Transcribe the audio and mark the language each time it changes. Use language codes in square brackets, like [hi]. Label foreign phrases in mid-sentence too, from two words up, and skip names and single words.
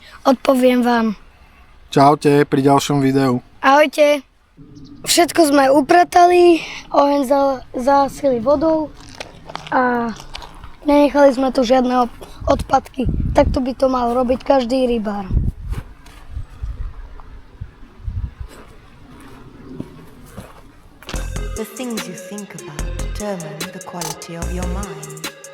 [sk] Odpoviem vám. Čaute pri ďalšom videu. Ahojte. Všetko sme upratali, oheň zasili vodou a nenechali sme tu žiadne odpadky. Takto by to mal robiť každý rybár. [en] The things you think about determine the quality of your mind.